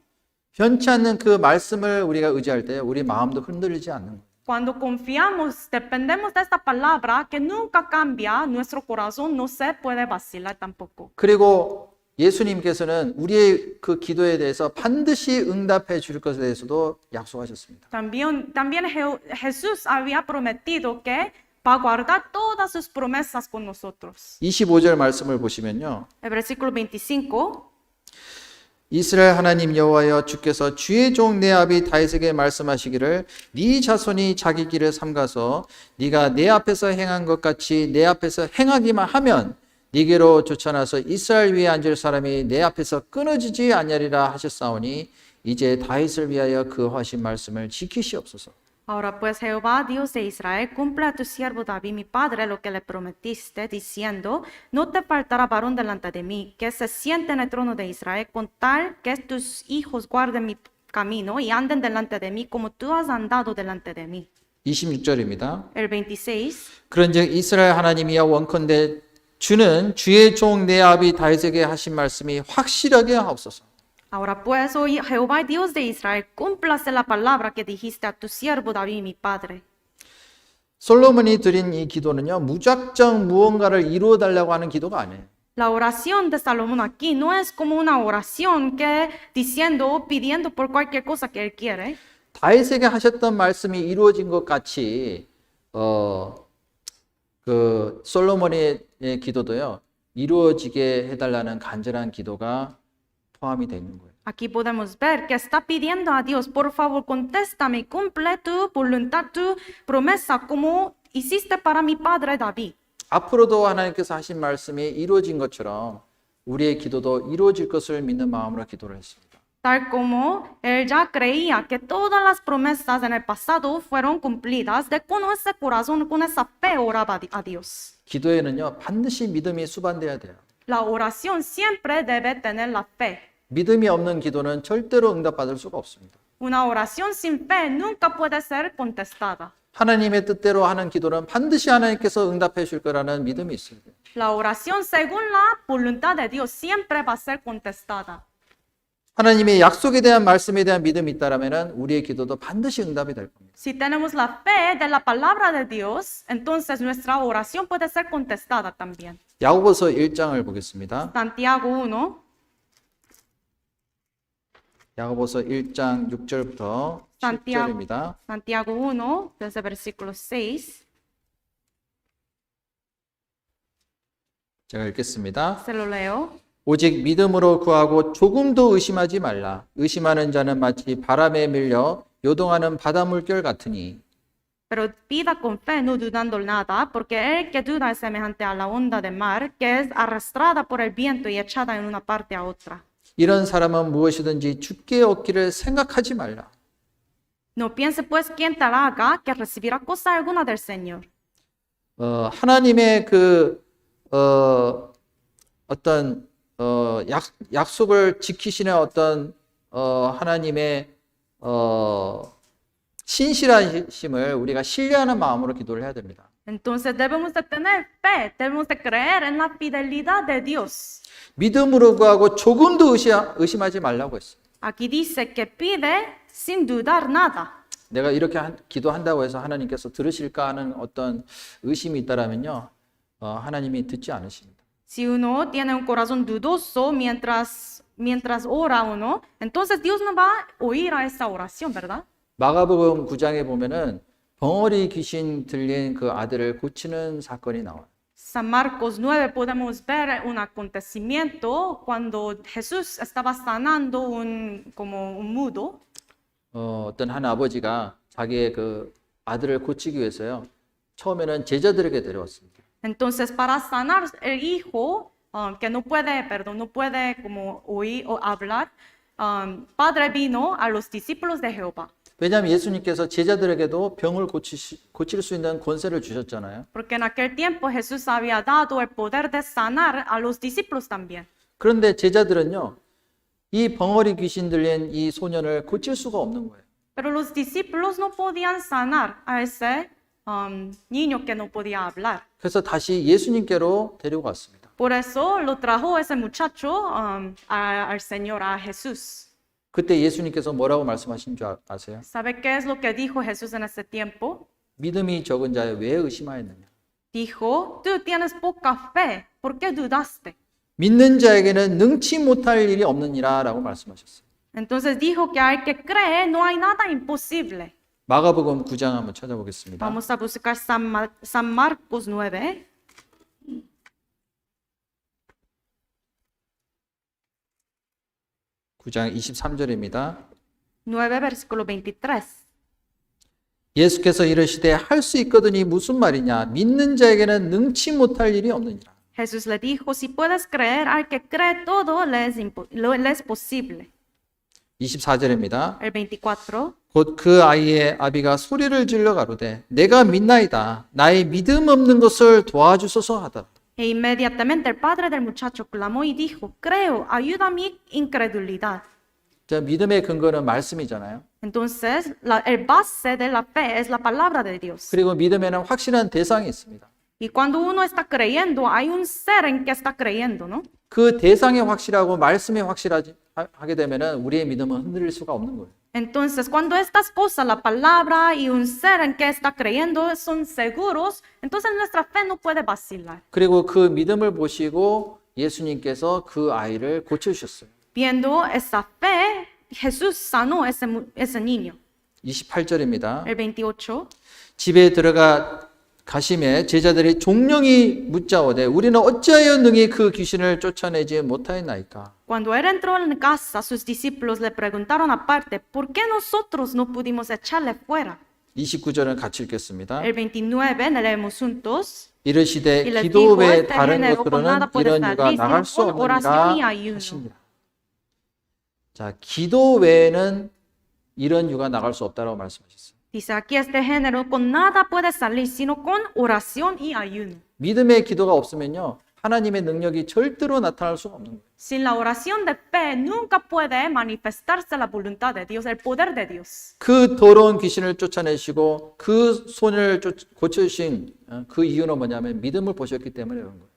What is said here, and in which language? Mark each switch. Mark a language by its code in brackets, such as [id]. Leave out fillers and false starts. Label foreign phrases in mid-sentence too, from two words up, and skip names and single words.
[ko] 변치 않는 그 말씀을 우리가 의지할 때 우리 마음도 흔들리지 않는 거예요. [es] Cuando confiamos, dependemos de esta palabra que nunca cambia, nuestro corazón no se puede vacilar tampoco. [ko] 그리고 예수님께서는 우리의 그 기도에 대해서 반드시 응답해 줄 것에 대해서도 약속하셨습니다. [es] También Jesús había prometido que va a guardar todas sus promesas con nosotros. [ko] 25절 말씀을 보시면요. [es] El versículo 25. [ko] 이스라엘 하나님 여호와여 주께서 주의 종 내 아비 다윗에게 말씀하시기를 네 자손이 자기 길을 삼가서 네가 내 앞에서 행한 것 같이 내 앞에서 행하기만 하면 네게로 쫓아나서 이스라엘 위에 앉을 사람이 내 앞에서 끊어지지 아니하리라 하셨사오니 이제 다윗을 위하여 그 하신 말씀을 지키시옵소서. [es] Ahora pues Jehová, Dios de Israel, cumple a tu siervo David, mi padre, lo que le prometiste, diciendo, no te faltará varón delante de mí, que se siente en el trono de Israel, con tal que tus hijos guarden mi camino y anden delante de mí, como tú has andado delante de mí. [ko] 26절입니다. [es] El 26. [ko] 그런즉 이스라엘 하나님이여 원컨대 주는 주의 종 내 아비 다윗에게 하신 말씀이 확실하게 하옵소서. [es] Ahora pues, hoy Jehová, Dios de Israel, cúmplase la palabra que dijiste a tu siervo David, mi padre. [ko] 솔로몬이 드린 이 기도는요, 무작정 무언가를 이루어 달라고 하는 기도가 아니에요. [es] La oración de Salomón aquí no es como una oración que diciendo o pidiendo por cualquier cosa que él quiere. [ko] 다윗에게 하셨던 말씀이 이루어진 것 같이 그 솔로몬의 기도도요, 이루어지게 해달라는 간절한 기도가 포함이 되어 있는 거예요. [es] Aquí podemos ver que está pidiendo a Dios, por favor, contéstame, cumple tu voluntad, tu promesa, como hiciste para mi padre David. [ko] 앞으로도 하나님께서 하신 말씀이 이루어진 것처럼 우리의 기도도 이루어질 것을 믿는 마음으로 기도를 했습니다. [es] Tal como él ya creía que todas las promesas en el pasado fueron cumplidas, de con ese corazón, con esa fe oraba a Dios. [ko] 기도에는요, 반드시 믿음이 수반돼야 돼요. [es] La oración siempre debe tener la fe. [ko] 믿음이 없는 기도는 절대로 응답받을 수가 없습니다. [es] Una oración sin fe nunca puede ser contestada. [ko] 하나님의 뜻대로 하는 기도는 반드시 하나님께서 응답해 줄 거라는 믿음이 있어야 돼요. [es] La oración según la voluntad de Dios siempre va a ser contestada. [ko] 하나님의 약속에 대한 말씀에 대한 믿음이 있다라면 우리의 기도도 반드시 응답이 될 겁니다. [es] Si tenemos la fe de la palabra de Dios, entonces nuestra oración puede ser contestada también. [ko] 야고보서 1장을 보겠습니다. [es] Santiago 1. [ko] 야고보서 1장 6절부터 10절입니다. [es] Santiago 1, desde versículo 6. [ko] 제가 읽겠습니다. [es] Se lo leo. [ko] 오직 믿음으로 구하고 조금도 의심하지 말라. 의심하는 자는 마치 바람에 밀려 요동하는 바닷물결 같으니. [es] Pero pida con fe, no dudando nada, porque el que duda es semejante a la onda de mar, que es arrastrada por el viento y echada en una parte a otra. [ko] 이런 사람은 무엇이든지 주께 얻기를 생각하지 말라. [es] No piense pues quien tal haga que recibirá cosa alguna del Señor. [ko] 하나님의 어떤 약속을 지키시는 어떤 하나님의 신실하심을 우리가 신뢰하는 마음으로 기도를 해야 됩니다. [es] Entonces debemos de tener fe, debemos de creer en la fidelidad de Dios. [ko] 믿음으로 구하고 조금도 의심하지 말라고 했어요. [es] Aquí dice que pide sin dudar nada. [ko] 내가 이렇게 기도한다고 해서 하나님께서 들으실까 하는 어떤 의심이 있다라면요, 하나님이 듣지 않으십니다. [es] Si uno tiene un corazón dudoso mientras ora uno, entonces Dios no va a oír a esa oración, ¿verdad? [ko] 마가복음 9장에 보면은 벙어리 귀신 들린 그 아들을 고치는 사건이 나와요. [es] San Marcos 9 podemos ver un acontecimiento cuando Jesús estaba sanando como un mudo. [ko] 어떤 한 아버지가 자기의 그 아들을 고치기 위해서요, 처음에는 제자들에게 데려왔습니다. [es] Entonces, para sanar el hijo que no puede como oír o hablar, padre vino a los discípulos de Jehová. [ko] 왜냐하면 예수님께서 제자들에게도 병을 고칠 수 있는 권세를 주셨잖아요. [es] Porque en aquel tiempo Jesús había dado el poder de sanar a los discípulos también. [ko] 그런데 제자들은요, 이 벙어리 귀신 들린 이 소년을 고칠 수가 없는 거예요. [es] Pero los discípulos no podían sanar a ese niño que no podía hablar. [ko] 그래서 다시 예수님께로 데려갔습니다. [es] Por eso lo trajo ese muchacho al Señor, a Jesús. [ko] 그때 예수님께서 뭐라고 말씀하신 줄 아세요? [es] ¿Sabe qué es lo que dijo Jesús en ese tiempo? [ko] 믿음이 적은 자여 왜 의심하였느냐? [es] Dijo, tú tienes poca fe, ¿por qué dudaste? [ko] 믿는 자에게는 능치 못할 일이 없느니라 라고 말씀하셨어요. [es] Entonces dijo que al que cree no hay nada imposible. [ko] 마가복음 9장 한번 찾아보겠습니다. [es] Vamos a buscar San Marcos 9. [ko] (9장 23절입니다) [es] 9, versículo 23. [ko] 예수께서 이르시되 할 수 있거든이 무슨 말이냐? 믿는 자에게는 능치 못할 일이 없느니라. [es] Jesús le dijo, si puedes creer, al que cree todo le es posible. [ko] 24절입니다. [es] El 24. [ko] 곧 그 아이의 아비가 소리를 질러 가로되 내가 믿나이다. 나의 믿음 없는 것을 도와주소서 하더라. [es] E inmediatamente el padre del muchacho clamó y dijo, creo, ayuda a mi incredulidad. [ko] 자, 믿음의 근거는 말씀이잖아요. [es] Entonces, el base de la fe es la palabra de Dios. [ko] 그리고 믿음에는 확실한 대상이 있습니다. [es] Y cuando uno está creyendo, hay un ser en que está creyendo, ¿no? [ko] 그 대상이 확실하고 말씀이 확실하게 되면은 우리의 믿음은 흔들릴 수가 없는 거예요. [es] Entonces, cuando estas cosas, la palabra y un ser en que está creyendo son seguros, entonces nuestra fe no puede vacilar. [ko] 그리고 그 믿음을 보시고 예수님께서 그 아이를 고쳐주셨어요. [es] Viendo esa fe, Jesús sanó ese niño. [ko] 28절입니다. [es] El 28. [ko] 집에 들어가 가심에 제자들이 종령이 묻자오되 우리는 어찌하여 능히 그 귀신을 쫓아내지 못하였나이까? [es] Cuando él entró en casa, sus discípulos le preguntaron aparte, ¿por qué nosotros no pudimos echarle fuera? [ko] 29절은 같이 읽겠습니다. [es] El 29, leemos juntos. [ko] 이르시되 [es] Y les [ko] 기도 [es] dijo, [ko] 외에 [es] este [ko] 다른 [es] género con [ko] 것으로는 [es] nada puede [ko] 이런 유가 [es] salir, [ko] 나갈 [es] sino [ko] 수 [es] con oración y [ko] 없느니라 [es] ayuno. [ko] 하시니라. 자, 기도 외에는 이런 유가 나갈 수 없다라고 말씀하셨어요. [es] Dice aquí este género con nada puede salir, sino con oración y ayuno. [ko] 믿음의 기도가 없으면요, 하나님의 능력이 절대로 나타날 수가 없는 거예요. [es] Sin la oración de fe nunca puede manifestarse la voluntad de Dios, el poder de Dios. [ko] 그 더러운 귀신을 쫓아내시고 그 소년을 고쳐주신 그 이유는 뭐냐면 믿음을 보셨기 때문에 그런 거예요.